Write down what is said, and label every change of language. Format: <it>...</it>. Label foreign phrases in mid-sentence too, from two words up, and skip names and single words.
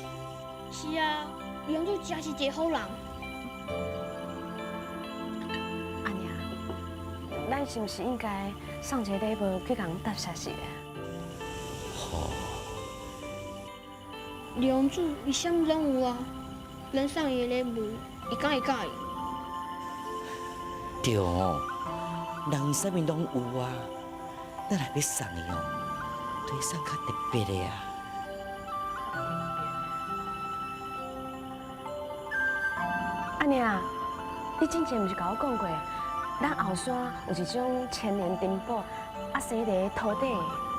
<nan>是啊，二皇子真是一个好人。阿娘，咱是毋是应该送一个礼物去共答谢谢？好，二皇子伊啥物拢有啊，咱送伊的礼物，伊敢会介意？对哦，人伊啥物拢有啊，咱若要送伊哦，都要送较特别的啊。阿娘，你之前毋是甲我讲过，咱后山有一种千年珍宝，啊生伫土底的。</nan>